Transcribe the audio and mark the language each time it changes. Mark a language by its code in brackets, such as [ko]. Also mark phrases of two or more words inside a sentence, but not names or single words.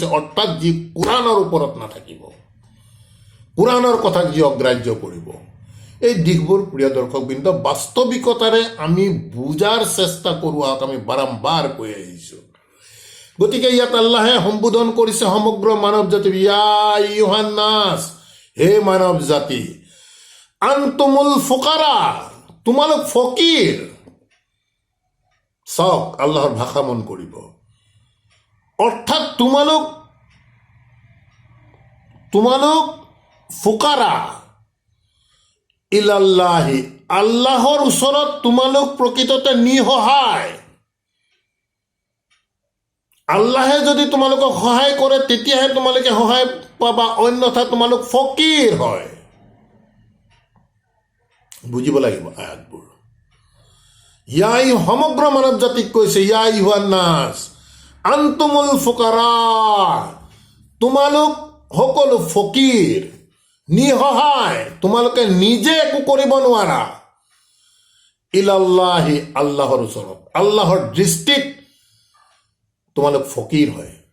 [as] অৰ্থাৎ যি কোৰাণৰ ওপৰত নাথাকিব, কোৰাণৰ কথাক যি অগ্ৰাহ্য কৰিব। এই দিশবোৰ প্ৰিয় দৰ্শকবৃন্দ বাস্তৱিকতাৰে আমি বুজাৰ চেষ্টা কৰোঁ, আমি বাৰম্বাৰ কৈ আহিছোঁ। গতিকে ইয়াত আল্লাহে সম্বোধন কৰিছে সমগ্ৰ মানৱ জাতি, [ar] يا أيها الناس, [as] হে মানৱ জাতি, [ar] أنتم الفقراء, [as] তোমালোক ফকীৰ। চাওক আল্লাহৰ ভাষা মন কৰিব, অৰ্থাৎ তোমালোক [ar] فقراء إلى الله, [as] আল্লাহৰ ওচৰত তোমালোক প্ৰকৃততে নিসহায়। আল্লাহে যদি তোমালোকক সহায় কৰে তেতিয়াহে তোমালোকে সহায় পাবা, অন্যথা তোমালোক ফকীৰ হয়। বুজিব লাগিব আয়াতবোৰ। ইয়াই সমগ্ৰ মানৱ জাতিক কৈছে, [ar] يا أيها الناس أنتم الفقراء, [as] তোমালোক সকলো ফকীৰ, নিসহায়, তোমালোকে নিজে একো কৰিব নোৱাৰা। ইলাল্লাহি, আল্লাহৰ ওচৰত, আল্লাহৰ দৃষ্টিত তোমালোক ফকীৰ হয়।